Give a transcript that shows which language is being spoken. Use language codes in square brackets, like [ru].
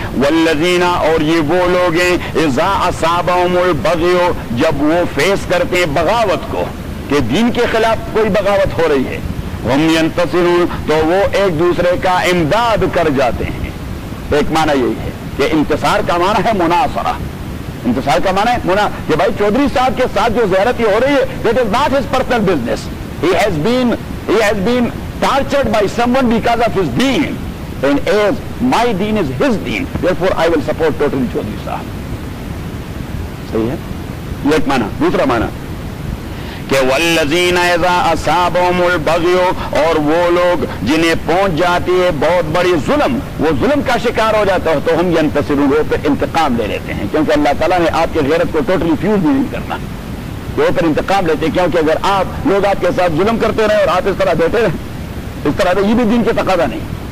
[ur] والذین اور یہ وہ لوگ ہیں, اذا اصابہم البغی, جب وہ فیس کرتے ہیں بغاوت کو کہ دین کے خلاف کوئی بغاوت ہو رہی ہے, ہم ينتصرون تو وہ ایک دوسرے کا امداد کر جاتے ہیں. ایک معنی یہی ہے کہ انتصار کا معنی ہے مناصرہ, انتصار کا معنی ہے مناصرہ, کہ بھائی چودھری صاحب کے ساتھ جو زیارتی ہو رہی ہے [en] that is not his personal business. He has been tortured by someone because of his deen. And as my deen is his deen, therefore I will support totally Chaudhary Sahab. [ur] صحیح ہے؟ ایک معنی. دوسرا معنی کہ [ar] والذین اذا اصابہم البغی, [ur] اور وہ لوگ جنہیں پہنچ جاتی ہے بہت بڑی ظلم, وہ ظلم کا شکار ہو جاتا ہے, تو ہم ينتصرون, وہ پر انتقام لے لیتے ہیں, کیونکہ اللہ تعالیٰ نے آپ کے غیرت کو [en] totally fuse [ur] نہیں کرنا, وہ پر انتقام لیتے ہیں, کیونکہ اگر آپ لوگ آپ کے ساتھ ظلم کرتے رہے اور آپ اس طرح بیٹھے رہے, اس طرح یہ بھی دین کے تقاضا نہیں.